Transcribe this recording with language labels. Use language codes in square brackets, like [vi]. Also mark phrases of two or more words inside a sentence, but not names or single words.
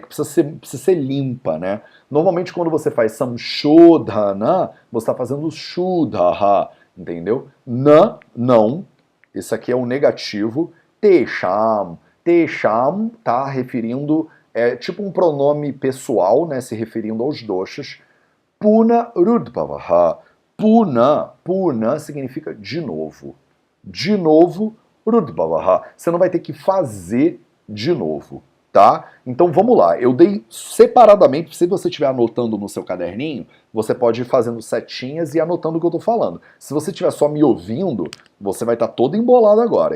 [pt] Que precisa ser limpa, né? Normalmente quando você faz Samshodhana, você está fazendo Shuddha, entendeu? Não. Esse aqui é o negativo. Tesham. Tesham está referindo, tipo um pronome pessoal, né? Se referindo aos doshas. [sa] Puna Rudbhavaha. [pt] Puna significa de novo. De novo, Rudbhavaha. Você não vai ter que fazer de novo, tá? Então vamos lá. Eu dei separadamente, se você estiver anotando no seu caderninho, você pode ir fazendo setinhas e anotando o que eu tô falando. Se você estiver só me ouvindo, você vai estar todo embolado agora.